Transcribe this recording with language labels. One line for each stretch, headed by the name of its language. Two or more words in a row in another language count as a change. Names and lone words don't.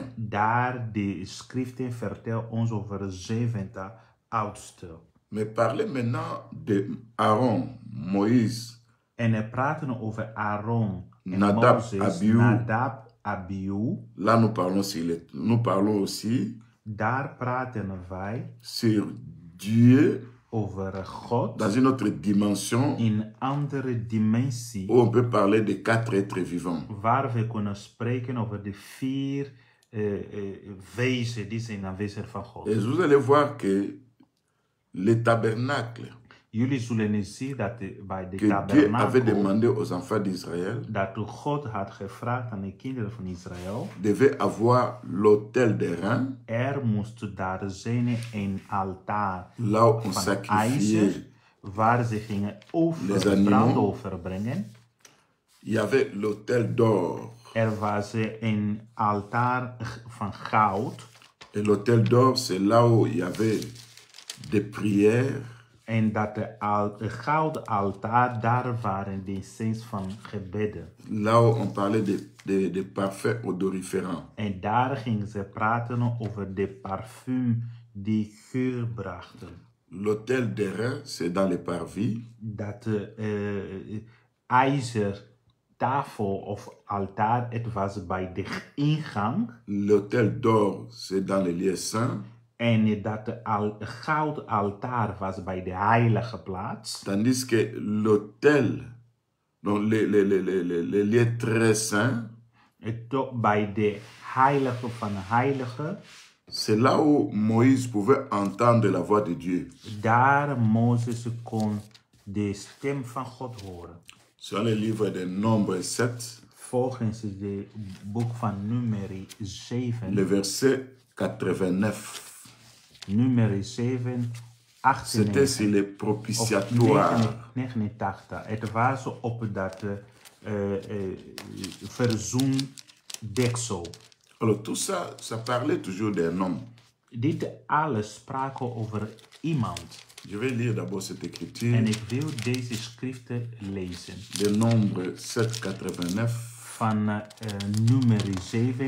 Dutch: Daar de schriften vertellen ons over 70 oudsten.
French: Mais parler maintenant de Aaron, Moïse,
Dutch: En we praten over Aaron en Nadab, Mozes, Abihu. Nadab, Abihu.
French: Là nous parlons aussi
Dutch: Daar praten wij
French: sur Dieu
Dutch: over God
French: dans une autre dimension
Dutch: in een andere dimensie.
French: où on peut parler de 4 êtres vivants.
Dutch: Waar we kunnen spreken over de 4 wezen die zijn aanwezig van God.
French: Et vous allez voir que le tabernacle
Dutch: Jullie zullen zien dat bij de
French: que Dieu avait
Dutch: tabernakel
French: demandé aux enfants d'Israël
Dutch: dat God had gevraagd aan de kinderen van Israël.
French: devait avoir l'autel des reins,
Dutch: Er moest daar zijn een altaar
French: là où on
Dutch: van
French: sacrifiait
Dutch: ijzer waar ze gingen
French: Les animaux.
Dutch: brandoffer brengen.
French: Il y avait l'autel d'or.
Dutch: Was een altaar van goud.
French: Et l'autel d'or, c'est là où il y avait des prières.
Dutch: En dat de gouden altaar, daar waren de sens van gebeden.
French: Là où on parlait des parfums odoriférants.
Dutch: En daar gingen ze praten over de parfum die geur brachten.
French: L'autel d'airain, c'est dans les parvis.
Dutch: Dat ijzer tafel of altaar, het was bij de ingang.
French: L'autel d'or, c'est dans les lieux saints.
Dutch: En dat de gouden altaar was bij de heilige plaats.
French: Tandis que l'autel, donc les lieux très saints,
Dutch: bij de heilige van de heilige.
French: C'est là où Moïse pouvait entendre la voix de Dieu.
Dutch: Daar Mozes kon de stem van God horen.
French: Sur le livre de Nombre 7,
Dutch: volgens het boek van Numeri 7,
French: le verset 89.
Dutch: Numeri 7,
French: C'était sur les propitiatoires.
Dutch: 89. Het was op dat verzoendeksel.
French: Alors tout ça, ça parlait toujours d'un homme.
Dutch: Dit alles spraken over iemand.
French: Je vais lire d'abord cette écriture.
Dutch: En ik wil deze schriften lezen.
French: De Nombre 7:89.
Dutch: Van Numeri 7,